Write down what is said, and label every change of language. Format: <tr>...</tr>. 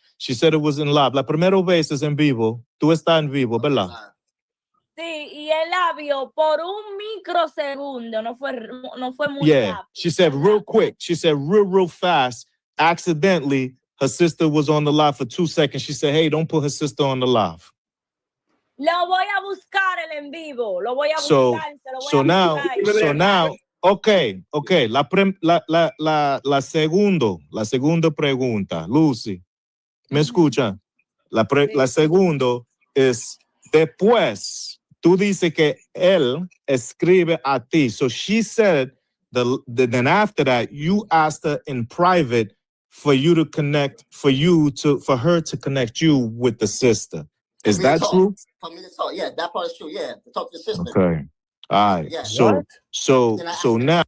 <en>She said it was in live.</en> <es>La primera vez es en vivo. Tú estás en vivo, ¿verdad? Sí, y él la vio por un microsegundo. No fue muy rápido.</es> <en>She said real quick. She said real fast. Accidentally, her sister was on the live for 2 seconds. She said, hey, don't put her sister on the live.</en> <es>Lo voy a buscar el en vivo. Lo voy a buscar.</es> <en>So now, okay.</en> <es>La segunda pregunta, Lucy, ¿me escucha? La segundo es después. Tú dices que él escribe a ti.</es> <en>So she said then after that you asked her in private for her to connect you with the sister. Is that true? For me to talk. Yeah, that part is true. Yeah, to talk to the sister. Okay. All right. Yeah. So now</en>